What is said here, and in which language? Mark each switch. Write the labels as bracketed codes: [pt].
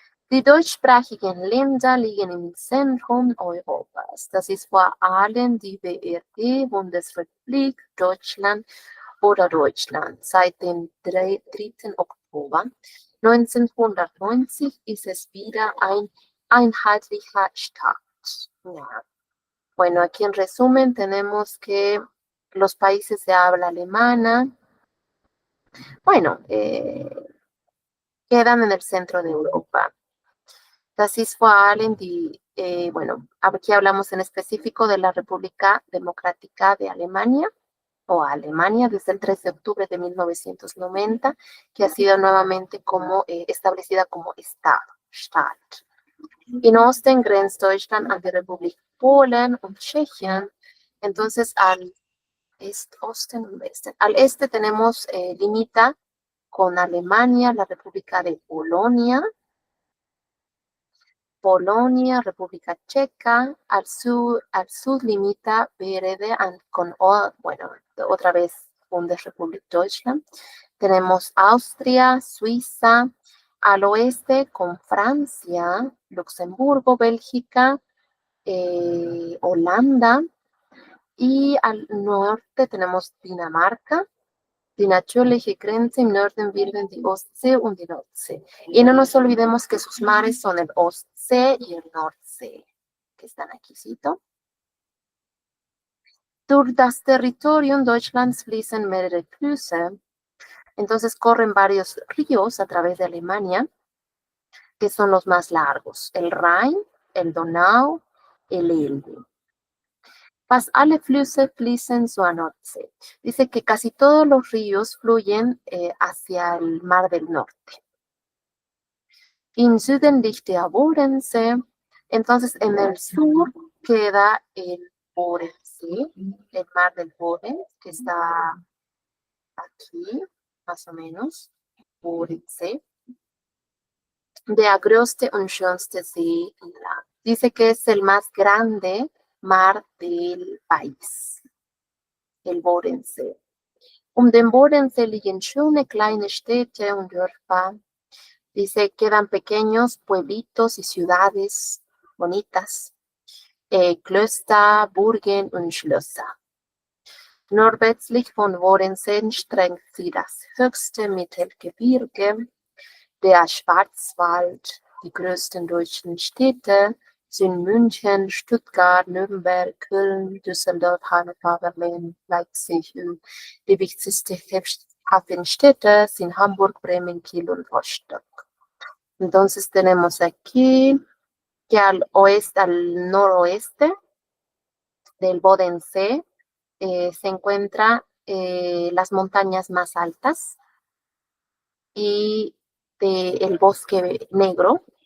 [de] Die deutschsprachigen Länder liegen im Zentrum Europas. Das ist vor allem die BRD, Bundesrepublik Deutschland oder Deutschland. Seit dem 3. Oktober 1990 ist es wieder ein einheitlicher Staat. Ja. [es] Bueno, aquí en resumen tenemos que los países de habla alemana, bueno, quedan en el centro de Europa. [de] Das ist vor allem [es] bueno, aquí hablamos en específico de la República Democrática de Alemania, o Alemania, desde el 3 de octubre de 1990, que ha sido nuevamente como establecida como Estado, Staat. [de] In Osten grenzt Deutschland an die Republik Polen und Tschechien. [es] Entonces, al [de] Osten und Westen. [es] Al este tenemos, limita con Alemania, la República de Polonia, República Checa, al sur limita BRD con, bueno, otra vez Bundesrepublik Deutschland. Tenemos Austria, Suiza, al oeste con Francia, Luxemburgo, Bélgica, Holanda, y al norte tenemos Dinamarca. [de] Die natürliche Grenze im Norden bilden die Ostsee und die Nordsee. [es] Y no nos olvidemos que sus mares son el Ostsee y el Nordsee, que están aquí, ¿cito? [de] Durch das Territorium Deutschlands fließen mehrere Flüsse. [es] Entonces corren varios ríos a través de Alemania, que son los más largos. El Rhein, el Donau, el Elbe. [de] Fast alle Flüsse fließen zur Nordsee. [es] Dice que casi todos los ríos fluyen hacia el Mar del Norte. [de] Im Süden liegt der Bodensee. [es] Entonces, en el sur queda el Bodensee, el mar del Boden, que está aquí, más o menos, Bodensee. [de] Der größte und schönste See im Land. [es] Dice que es el más grande mar del país, el Bodensee. [de] Den Bodensee liegen schöne kleine Städte und Dörfer. [es] Dice, quedan pequeños pueblitos y ciudades bonitas, [de] Klöster, Burgen und Schlösser. Nordwestlich von Bodensee streckt sie das höchste Mittelgebirge, der Schwarzwald. Die größten deutschen Städte sind München, Stuttgart, Nürnberg, Köln, Düsseldorf, Hannover, Berlin, Leipzig. Die wichtigsten Hafenstädte sind Hamburg, Bremen, Kiel und Rostock. [es] Entonces tenemos aquí que al noroeste del Bodensee se encuentran las montañas más altas y el bosque negro.